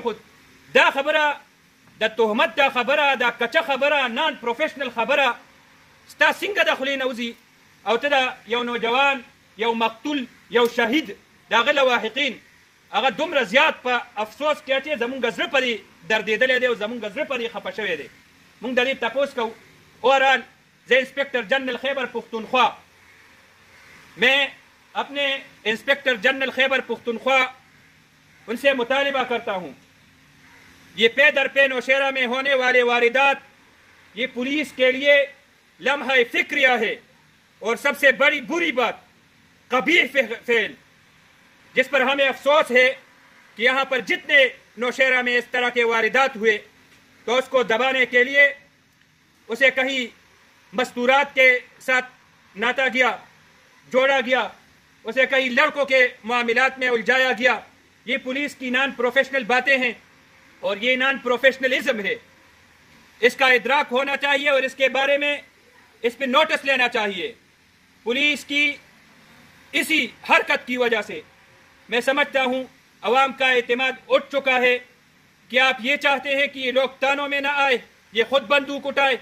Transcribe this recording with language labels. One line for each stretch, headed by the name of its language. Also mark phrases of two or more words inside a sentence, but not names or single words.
Pashto: خو دا خبره د تهمت، دا خبره د کچه خبره،
English: non professional
Pashto: خبره ستا څنګه د خولې نه وځي او ته د یو نوجوان، یو مقتول، یو شهید د هغه لواحقین هغه دومره زیات په افسوس کې اچي. زمونږ زړه پرې دردېدلی دی او زمونږ زړه پرې خفه شوی دی. مونږ د دې تپوس کوو. اوورآل زه انسپیکٹر جنرل خیبر پختونخوا،
Urdu: میں اپنے
English: انسپیکٹر جنرل
Urdu: خیبر پختونخوا ان سے مطالبہ کرتا ہوں، یہ پے در پے نوشہرہ میں ہونے والے واردات یہ پولیس کے لیے لمحہ فکریہ ہے اور سب سے بڑی بری بات، قبیح فعل، جس پر ہمیں افسوس ہے کہ یہاں پر جتنے نوشہرہ میں اس طرح کے واردات ہوئے تو اس کو دبانے کے لیے اسے کہیں مستورات کے ساتھ ناتا گیا، جوڑا گیا، اسے کہیں لڑکوں کے معاملات میں الجھایا گیا. یہ پولیس کی
English: non professional
Urdu: باتیں ہیں اور یہ
English: non professionalism
Urdu: ہے. اس کا ادراک ہونا چاہیے اور اس کے بارے میں اس پر نوٹس لینا چاہیے. پولیس کی اسی حرکت کی وجہ سے میں سمجھتا ہوں عوام کا اعتماد اٹھ چکا ہے کہ آپ یہ چاہتے ہیں کہ یہ لوگ تھانوں میں نہ آئے، یہ خود بندوق اٹھائے.